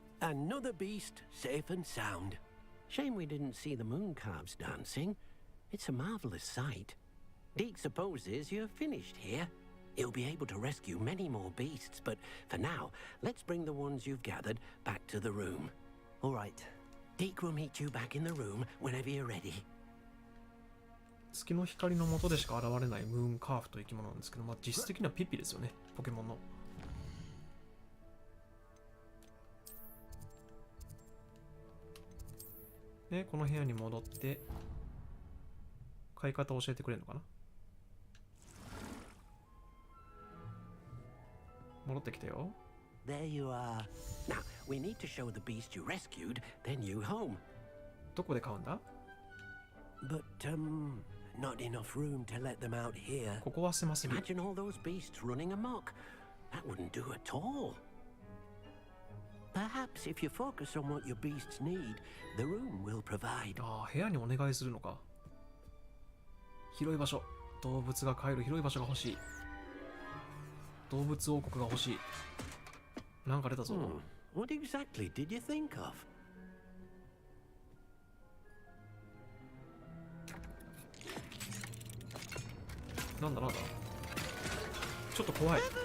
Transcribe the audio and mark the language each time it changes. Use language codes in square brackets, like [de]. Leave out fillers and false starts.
[en] Another beast, safe and sound. Shame we didn't see the moon calves dancing. It's a marvelous sight. Deke supposes you're finished here. He'll be able to rescue many more beasts, but for now, let's bring the ones you've gathered back to the room. All right. Deke will meet you back in the room whenever you're ready. [ja] 月の光の下でしか現れないムーンカーフという生き物なんですけど、まあ、実質的にはピッピですよね、ポケモンの。で、この部屋に戻って買い方を教えてくれるのかな。戻ってきたよ。 [en] There you are. Now, we need to show the beast you rescued their new home. [ja] どこで買うんだ？ [en] But, not enough room to let them out here. [ja] ここは狭すぎる。 [en] Imagine all those beasts running amok. That wouldn't do at all. Perhaps if you focus on what your beasts need, the room will provide. [ja] ああ、部屋にお願いするのか。広い場所。動物が飼える広い場所が欲しい。動物王国が欲しい。なんか出たぞ。 [en] What exactly did you think of? [ja] なんだなんだ。ちょっと怖い。